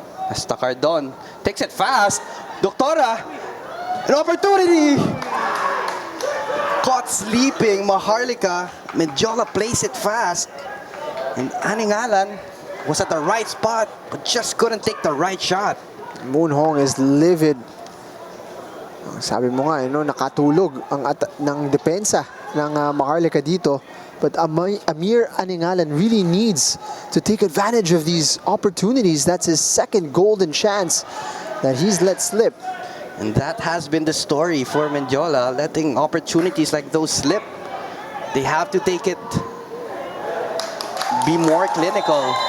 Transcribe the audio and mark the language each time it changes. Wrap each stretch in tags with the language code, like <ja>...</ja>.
<en>As Takardon takes it fast. Doctora, an opportunity. Caught sleeping, Maharlika. Mendiola plays it fast. And Aningalan was at the right spot, but just couldn't take the right shot. Moon Hong is livid.</en> <tl>Sabi mo nga, nakatulog ang ng depensa ng Maharlika dito.</tl> <en>But Amir Aningalan really needs to take advantage of these opportunities. That's his second golden chance that he's let slip. And that has been the story for Mendiola, letting opportunities like those slip. They have to take it, be more clinical.</en>